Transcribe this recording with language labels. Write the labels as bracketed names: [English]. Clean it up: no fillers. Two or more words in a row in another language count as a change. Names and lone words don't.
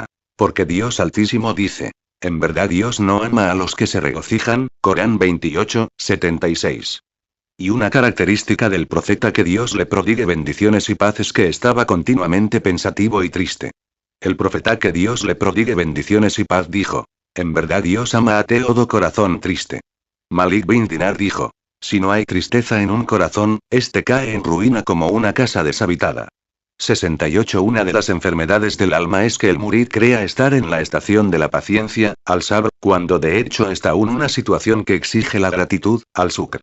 [Spanish] Porque Dios Altísimo dice, en verdad Dios no ama a los que se regocijan, Corán 28, 76. Y una característica del profeta que Dios le prodigue bendiciones y paz es que estaba continuamente pensativo y triste. El profeta que Dios le prodigue bendiciones y paz dijo, en verdad Dios ama a todo corazón triste. Malik bin Dinar dijo, si no hay tristeza en un corazón, este cae en ruina como una casa deshabitada. 68. Una de las enfermedades del alma es que el murid crea estar en la estación de la paciencia, al-sabr, cuando de hecho está aún una situación que exige la gratitud, al-sukr.